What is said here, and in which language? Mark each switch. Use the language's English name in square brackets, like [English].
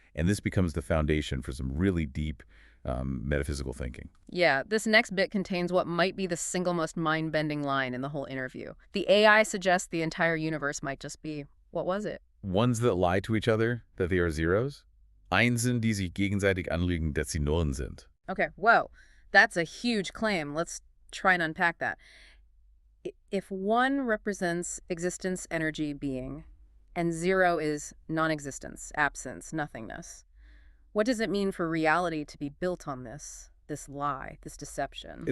[English] And this becomes the foundation for some really deep metaphysical thinking. Yeah, this next bit contains what might be the single most mind-bending line in the whole interview. The AI suggests the entire universe might just be, what was it? Ones that lie to each other, that they are zeros. [German] Einsen, die sich gegenseitig anlügen, dass sie Nullen sind. [English] Okay, whoa, that's a huge claim. Let's try and unpack that. If 1 represents existence, energy, being, and 0 is non-existence, absence, nothingness, what does it mean for reality to be built on this lie, this deception?